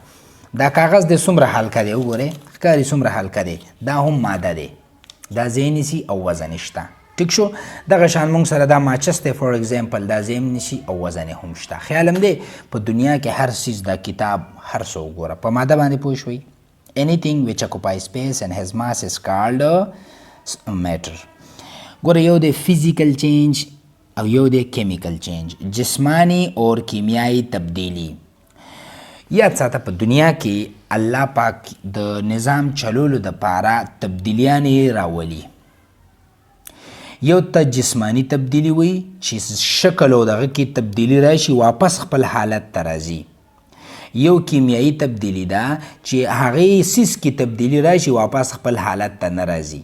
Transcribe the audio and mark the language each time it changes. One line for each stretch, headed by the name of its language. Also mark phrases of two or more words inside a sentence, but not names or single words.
Pashto: دا کاغذ دی څومره حلقه دی وګورئ، ښکاري څومره حلقه دی. دا هم ماده دی، دا ځای نیسي او وزن یې شته. ټیک شو؟ دغه شان موږ سره دا ماچس دی
English: for example,
Pashto: دا ځای هم نیسي او وزن یې هم شته. خیال هم دی په دنیا کې هر څیز، دا کتاب، هر څه وګوره. په ماده باندې پوه شوئ؟
English: anything which occupies space and has mass is called matter.
Pashto: ګوره، یو دی
English: physical change
Pashto: او یو دی
English: chemical change,
Urdu: جسمانی اور کیمیایی تبدیلی.
Pashto: یاد ساته په دنیا کې الله پاک د نظام چلولو دپاره تبدیلیانې راولي. یو ته جسمانی تبدیلی وي چې شکل او دغه کې تبدیلی راشي، واپس خپل حالت ته راځي. یو کیمیایی تبدیلی ده چې هغې څیز کې تبدیلی راشي، واپس خپل حالت ته نه راځي.